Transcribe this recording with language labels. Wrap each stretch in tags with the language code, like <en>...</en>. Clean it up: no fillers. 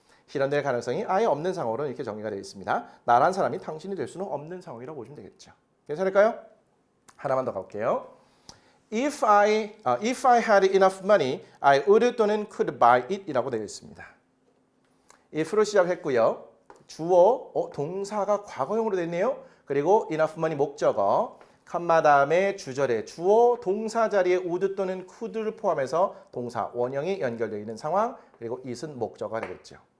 <ko>실현될 가능성이 아예 없는 상황으로 이렇게 정의가 되어 있습니다. 나란 사람이 당신이 될 수는 없는 상황이라고 보시면 되겠죠. 괜찮을까요? 하나만 더 가볼게요.</ko> <en>If I had enough money, I would</en> <ko>또는</ko> <en>could buy it</en> <ko>이라고 되어 있습니다. if로 시작했고요. 주어, 동사가 과거형으로 되어 있네요. 그리고 enough money 목적어, 컴마 다음에 주절에 주어, 동사 자리에 would 또는 could를 포함해서 동사, 원형이 연결되어 있는 상황, 그리고 it은 목적어가 되겠죠.</ko>